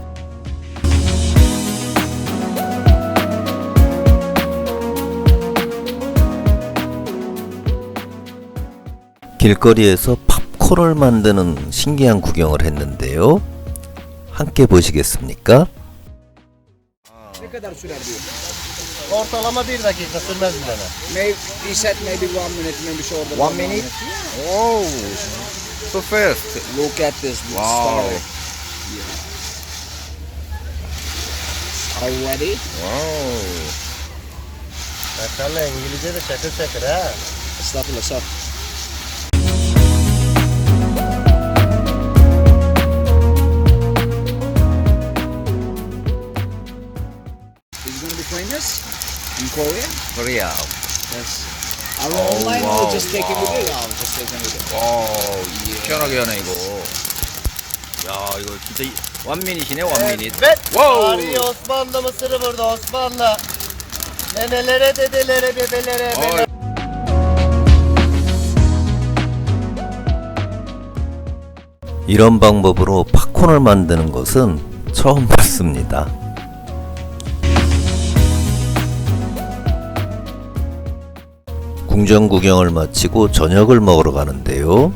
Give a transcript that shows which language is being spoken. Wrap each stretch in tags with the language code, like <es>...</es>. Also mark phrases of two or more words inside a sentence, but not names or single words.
<ko>길거리에서 팝콘을 만드는 신기한 구경을 했는데요. 함께 보시겠습니까?</ko> <tr>Ne kadar sürer diyor? Ortalama 1 dakika sürmez bir tane.</tr> <en>He said maybe 1 minute, maybe shorter. 1 minute? Oh, so fast. Look at this Wow. story. Are you ready? Wow.</en> <tr>Maşallah İngilizce de şakır şakır ha. Estağfurullah, sağ ol.</tr> <en>He's gonna be playing this in Korea? Korea. Yes. Are you Oh, online wow, or just taking wow. with you? No, just taking with you.</en> <ko>시원하게 하네 이거. 야 이거 진짜 원민이시네 원민이.</ko> <tr>Evet.</tr> <en>Wow.</en> <tr>Arıyor Osmanlı Mısır'ı burada Osmanlı. Nenelere, dedelere, bebelere, 어,</tr> <ko>이런 방법으로 팝콘을 만드는 것은 처음 봤습니다. 궁전 구경을 마치고 저녁을 먹으러 가는데요.</ko>